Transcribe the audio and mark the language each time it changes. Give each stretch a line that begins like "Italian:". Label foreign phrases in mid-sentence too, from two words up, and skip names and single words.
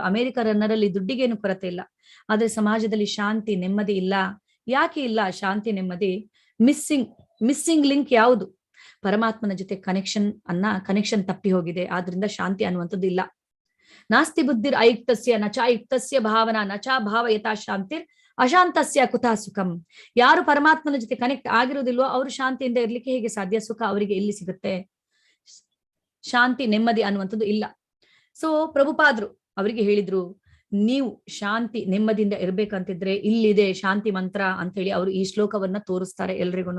Kannada: ಅಮೆರಿಕನ್ನರಲ್ಲಿ ದುಡ್ಡಿಗೇನು ಕೊರತೆ ಇಲ್ಲ, ಆದ್ರೆ ಸಮಾಜದಲ್ಲಿ ಶಾಂತಿ ನೆಮ್ಮದಿ ಇಲ್ಲ. ಯಾಕೆ ಇಲ್ಲ ಶಾಂತಿ ನೆಮ್ಮದಿ?
English: missing link
Kannada: ಯಾವುದು? ಪರಮಾತ್ಮನ ಜೊತೆ ಕನೆಕ್ಷನ್ ತಪ್ಪಿ ಹೋಗಿದೆ. ಆದ್ರಿಂದ ಶಾಂತಿ ಅನ್ನುವಂಥದ್ದು ಇಲ್ಲ.
Sanskrit: ನಾಸ್ತಿ ಬುದ್ಧಿರ್ ಅಯುಕ್ತಸ್ಯ ನಚಾಯುಕ್ತಸ್ಯ ಭಾವನಾ ನಚಾ ಭಾವ ಯಥಾ ಶಾಂತಿರ್ ಅಶಾಂತಸ್ಯ ಕುತಃ ಸುಖಂ.
Kannada: ಯಾರು ಪರಮಾತ್ಮನ ಜೊತೆ ಕನೆಕ್ಟ್ ಆಗಿರುವುದಿಲ್ವೋ ಅವರು ಶಾಂತಿಯಿಂದ ಇರ್ಲಿಕ್ಕೆ ಹೇಗೆ ಸಾಧ್ಯ? ಸುಖ ಅವರಿಗೆ ಎಲ್ಲಿ ಸಿಗುತ್ತೆ? ಶಾಂತಿ ನೆಮ್ಮದಿ ಅನ್ನುವಂಥದ್ದು ಇಲ್ಲ. ಸೊ ಪ್ರಭುಪಾದ್ರು ಅವರಿಗೆ ಹೇಳಿದ್ರು, ನೀವು ಶಾಂತಿ ನೆಮ್ಮದಿಯಿಂದ ಇರ್ಬೇಕಂತಿದ್ರೆ ಇಲ್ಲಿದೆ ಶಾಂತಿ ಮಂತ್ರ ಅಂತ ಹೇಳಿ ಅವರು ಈ ಶ್ಲೋಕವನ್ನ ತೋರಿಸ್ತಾರೆ ಎಲ್ರಿಗೂ.